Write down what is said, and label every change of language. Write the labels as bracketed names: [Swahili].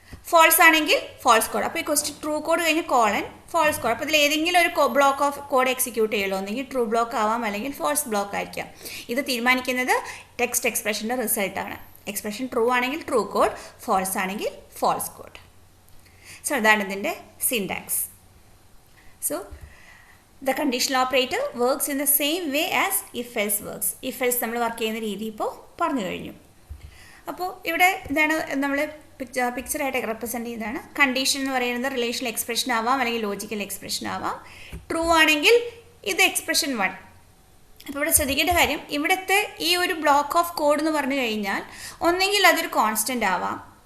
[Malayalam] False ആണെങ്കിൽ false code. അപ്പോൾ ഈ ട്രൂ കോഡ് കഴിഞ്ഞ് കോളൻ ഫോൾസ് കോഡ്. അപ്പോൾ ഇതിൽ ഏതെങ്കിലും ഒരു ബ്ലോക്ക് ഓഫ് കോഡ് എക്സിക്യൂട്ട് ചെയ്യുള്ളൂ, ഒന്നെങ്കിൽ ട്രൂ ബ്ലോക്ക് ആവാം അല്ലെങ്കിൽ ഫോൾസ് ബ്ലോക്ക് ആയിരിക്കാം. ഇത് തീരുമാനിക്കുന്നത് ടെക്സ്റ്റ് എക്സ്പ്രഷൻ്റെ റിസൾട്ടാണ്. എക്സ്പ്രഷൻ ട്രൂ ആണെങ്കിൽ ട്രൂ കോഡ്, ഫോൾസ് ആണെങ്കിൽ ഫോൾസ് കോഡ്. സോ അതാണ് ഇതിൻ്റെ syntax. [English] So the conditional operator works in the same way as if else works. [Malayalam] if else നമ്മൾ വർക്ക് ചെയ്യുന്ന രീതി ഇപ്പോൾ പറഞ്ഞു കഴിഞ്ഞു. അപ്പോൾ ഇവിടെ ഇതാണ് നമ്മൾ പിക്ചറായിട്ട് റെപ്രസെൻ്റ് ചെയ്യുന്നതാണ്. കണ്ടീഷൻ എന്ന് പറയുന്നത് റിലേഷണൽ എക്സ്പ്രഷൻ ആവാം, അല്ലെങ്കിൽ ലോജിക്കൽ എക്സ്പ്രഷൻ ആവാം. ട്രൂ ആണെങ്കിൽ ഇത് എക്സ്പ്രഷൻ 1. അപ്പോൾ ഇവിടെ ശ്രദ്ധിക്കേണ്ട കാര്യം, ഇവിടുത്തെ ഈ ഒരു ബ്ലോക്ക് ഓഫ് കോഡ് എന്ന് പറഞ്ഞു കഴിഞ്ഞാൽ ഒന്നെങ്കിൽ അതൊരു കോൺസ്റ്റൻ്റ് ആവാം.